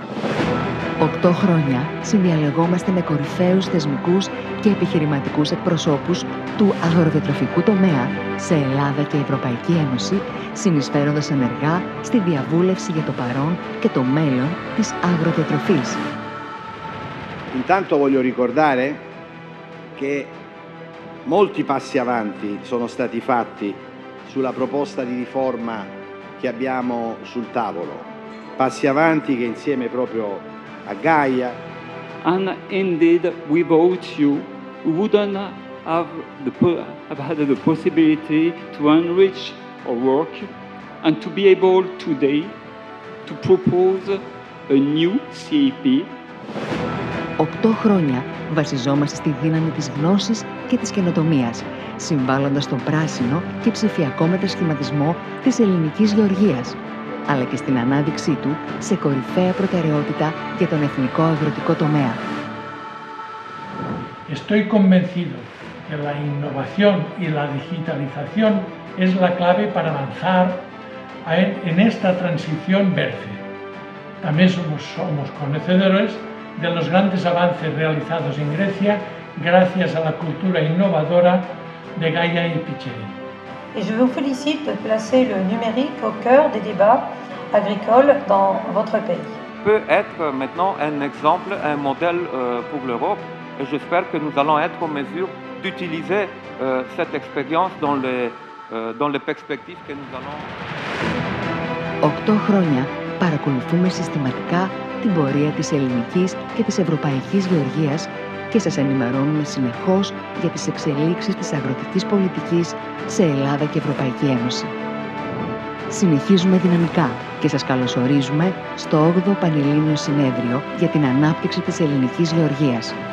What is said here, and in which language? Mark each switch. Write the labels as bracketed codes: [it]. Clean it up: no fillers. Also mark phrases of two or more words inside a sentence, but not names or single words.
[el] 8 χρόνια συνδιαλεγόμαστε με κορυφαίους θεσμικούς και επιχειρηματικούς εκπροσώπους του αγροδιατροφικού τομέα σε Ελλάδα και Ευρωπαϊκή Ένωση, συνεισφέροντας ενεργά στη διαβούλευση για το παρόν και το μέλλον της αγροδιατροφής. [it] Intanto voglio ricordare che molti passi avanti sono stati fatti sulla proposta di riforma che abbiamo sul tavolo. Passi avanti che insieme proprio a GAIA. [en] And indeed, without you, we wouldn't have had the possibility to enrich our work and to be able today to propose a new CAP. [el] 8 χρόνια βασιζόμαστε στη δύναμη της γνώσης και της καινοτομίας, συμβάλλοντας στον πράσινο και ψηφιακό μετασχηματισμό της ελληνικής γεωργίας, αλλά και στην ανάδειξή του σε κορυφαία προτεραιότητα για τον εθνικό αγροτικό τομέα. [es] Estoy convencido que la innovación y la digitalización es la clave para avanzar en esta transición verde. También somos conocedores de los grandes avances realizados en Grecia gracias a la cultura innovadora de GAIA EPICHEIREIN. [fr] Et je vous félicite de placer le numérique au cœur des débats agricoles dans votre pays. Peut être maintenant un exemple, un modèle pour l'Europe, et j'espère que nous allons être en mesure d'utiliser cette expérience dans les perspectives que nous allons. [el] 8 χρόνια παρακολουθούμε συστηματικά την πορεία της ελληνικής και της ευρωπαϊκής γεωργίας και σας ενημερώνουμε συνεχώς για τις εξελίξεις της αγροτικής πολιτικής σε Ελλάδα και Ευρωπαϊκή Ένωση. Συνεχίζουμε δυναμικά και σας καλωσορίζουμε στο 8ο Πανελλήνιο Συνέδριο για την Ανάπτυξη της Ελληνικής Γεωργίας.